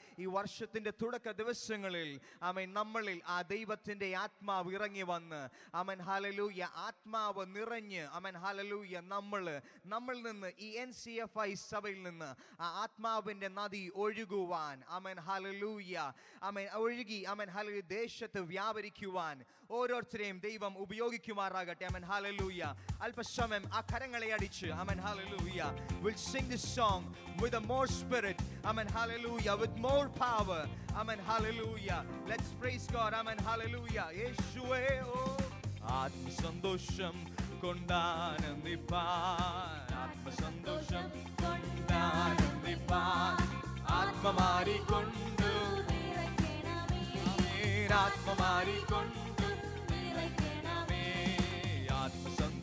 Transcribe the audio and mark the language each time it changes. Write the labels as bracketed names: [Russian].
[Malayalam] ഈ വർഷത്തിന്റെ തുടക്ക ദിവസങ്ങളിൽ, ആമേൻ, നമ്മളിൽ ആ ദൈവത്തിന്റെ ആത്മാവ് ഇറങ്ങി വന്ന്, ആമേൻ, ഹല്ലേലൂയ, ആത്മാവ് നിറഞ്ഞ്, ആമേൻ, ഹല്ലേലൂയ, നമ്മളിൽ നിന്ന് ഈ NCFI സഭയിൽ നിന്ന് ആ ആത്മാവിന്റെ നദി ഒഴുകുവാൻ, ആമേൻ, ഹല്ലേലൂയ, ആമേൻ, ഒഴുകി, ആമേൻ, ഹല്ലേലൂയ, ദേശത്ത് വ്യാപരിക്കുവാൻ ഓരോരുത്തരെയും ദൈവം ഉപയോഗിക്കുമാറാകട്ടെ. ആമേൻ, ഹല്ലേലൂയ. അല്പസമയം ആ കരങ്ങളെ അടിച്ച്, ആമേൻ, hallelujah, [English] we'll sing this song with a more spirit, [Malayalam] amen, hallelujah, [English] with more power, [Malayalam] amen, hallelujah. [English] Let's praise God, amen, hallelujah. [Malayalam] യേശുവേ, ഓ ആത്മസന്തോഷം കൊണ്ടാനന്ദിപ്പാൻ, ആത്മസന്തോഷം കൊണ്ടാനന്ദിപ്പാൻ, ആത്മമാരിക്കൊണ്ടു നിറയ്ക്കണമേ, ആത്മമാരിക്കൊണ്ടു നിറയ്ക്കണമേ, ആത്മസന്തോഷം